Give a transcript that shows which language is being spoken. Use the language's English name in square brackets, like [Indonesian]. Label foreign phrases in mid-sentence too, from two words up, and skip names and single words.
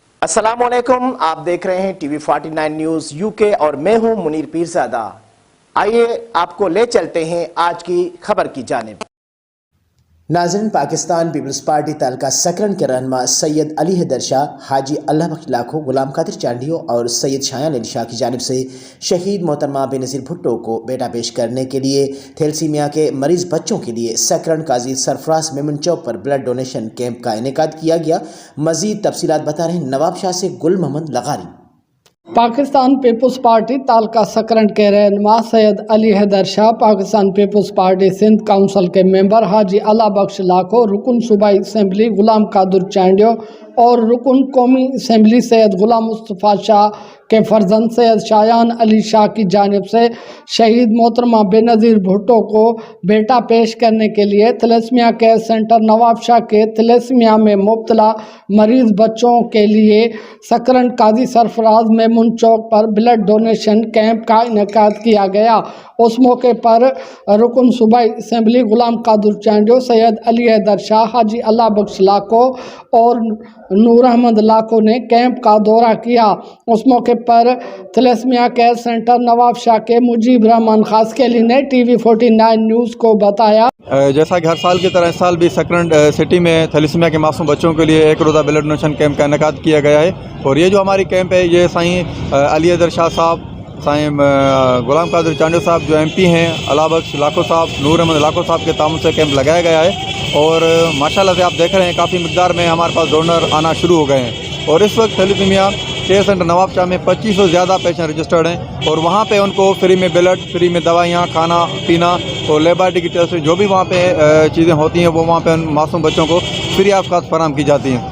[Urdu] السلام علیکم، آپ دیکھ رہے ہیں ٹی وی 49 نیوز یو کے اور میں ہوں منیر پیرزادہ. آئیے آپ کو لے چلتے ہیں آج کی خبر کی جانب. نازرین، پاکستان پیپلز پارٹی تعلقہ سکرن کے رہنما سید علی حیدر شاہ، حاجی اللہ بخش لاکھو، غلام قادر چانڈیو اور سید شایان علی شاہ کی جانب سے شہید محترمہ بینظیر بھٹو کو بیٹا پیش کرنے کے لیے تھیلیسیمیا کے مریض بچوں کے لیے سکرن قاضی سرفراز میمن چوک پر [English] blood donation camp [Urdu] کا انعقاد کیا گیا. مزید تفصیلات بتا رہے ہیں نواب شاہ سے گل محمد لغاری. پاکستان پیپلز پارٹی تعلقہ سکرن کے رہنما سید علی حیدر شاہ، پاکستان پیپلز پارٹی سندھ کونسل کے ممبر حاجی اللہ بخش لاکھو، رکن صوبائی اسمبلی غلام قادر چانڈیو اور رکن قومی اسمبلی سید غلام مصطفیٰ شاہ کے فرزند سید شایان علی شاہ کی جانب سے شہید محترمہ بینظیر بھٹو کو بیٹا پیش کرنے کے لیے تھیلیسیمیا کیئر سینٹر نواب شاہ کے تھیلیسیمیا میں مبتلا مریض بچوں کے لیے سکرن قاضی سرفراز میمن چوک پر [English] blood donation camp [Urdu] کا انعقاد کیا گیا. اس موقع پر رکن صوبائی اسمبلی غلام قادر چانڈیو، سید علی حیدر شاہ، حاجی اللہ بخش لاکھو اور نور احمد لاکھو نے کیمپ کا دورہ کیا. اس موقع پر تھیلیسیمیا کیئر سینٹر نواب شاہ کے مجیب رحمان خاصخیلی نے ٹی وی 49 نیوز کو بتایا, جیسا کہ ہر سال کی طرح اس سال بھی سکرن سٹی میں تھیلیسیمیا کے معصوم بچوں کے لیے ایک روزہ [English] blood donation camp [Urdu] کا انعقاد کیا گیا ہے. اور یہ جو ہماری کیمپ ہے، یہ سائیں علی حیدر شاہ صاحب، سائیں غلام قادر چانڈیو صاحب جو MP ہیں، اللہ بخش لاکھو صاحب، نور احمد لاکھو صاحب کے تعاون سے کیمپ لگایا گیا ہے. اور ماشاءاللہ سے آپ دیکھ رہے ہیں کافی مقدار میں ہمارے پاس ڈونر آنا شروع ہو گئے ہیں. اور اس وقت تھیلیسیمیا کیئر سینٹر نواب شاہ میں 2500 سے زیادہ [English] patients registered [Urdu] ہیں اور وہاں پہ ان کو فری میں بلڈ، فری میں دوائیاں، کھانا پینا اور لیبارٹری کی ٹیسٹ جو بھی وہاں پہ چیزیں ہوتی ہیں وہ وہاں پہ ان معصوم بچوں کو [English] free of cost [Urdu] فراہم کی جاتی ہیں.